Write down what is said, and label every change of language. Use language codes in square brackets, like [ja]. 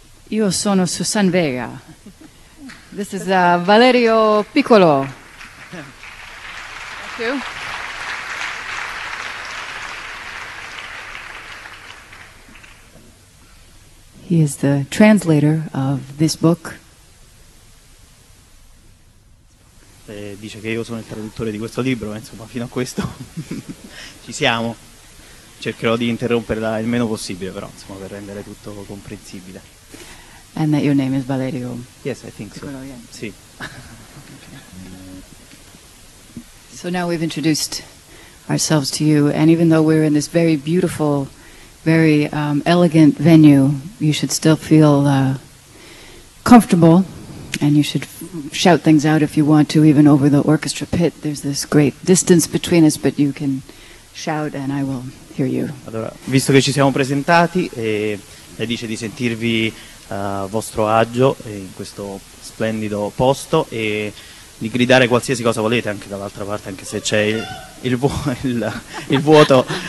[it] Io sono [en] Suzanne Vega. This is Valerio Piccolo. Thank you. He is the translator of this book. [it] Dice che io sono il traduttore di questo libro, ma insomma fino a questo ci siamo. Cercherò di interromperla il meno possibile, però insomma, per rendere tutto comprensibile. [en] And that your name is Valerio. Yes, I think so. Yeah. [it] Sì. [en] So now we've introduced ourselves to you, and even though we're in this very beautiful, very elegant venue, you should still feel comfortable, and you should shout things out if you want to, even over the orchestra pit. There's this great distance between us, but you can shout and I will hear you. [it] Allora, visto che ci siamo presentati, lei dice di sentirvi a vostro agio in questo splendido posto e di gridare qualsiasi cosa volete, anche dall'altra parte, anche se c'è il vuoto